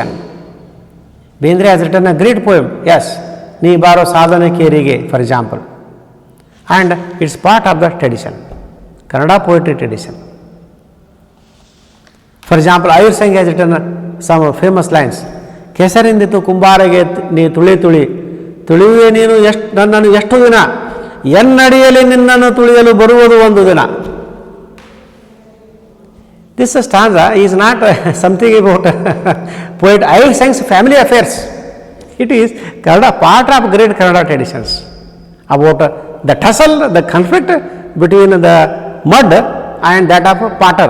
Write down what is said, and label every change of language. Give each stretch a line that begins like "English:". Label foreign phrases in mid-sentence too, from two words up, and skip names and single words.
English: Bendre has written a great poem, yes, Ni Baro Sadhana Kerige, for example, and it is part of the tradition, Kannada poetry tradition. For example, Ayur Singh has written some famous lines.
Kannada: ಕೆಸರಿಂದಿತು ಕುಂಬಾರಗೆ ನೀ ತುಳಿ ತುಳಿ, ತುಳಿವೆ ನೀನು ನನ್ನನು ಎಷ್ಟು ದಿನ, ಎನ್ನಡಿಯಲ್ಲಿ ನಿನ್ನನ್ನು ತುಳಿಯಲು ಬರುವುದು ಒಂದು ದಿನ.
English: This stanza is not something about poet Ayur Singh's family affairs. It is Kannada, part of great Kannada traditions about the tussle, the conflict between the mud and that of potter.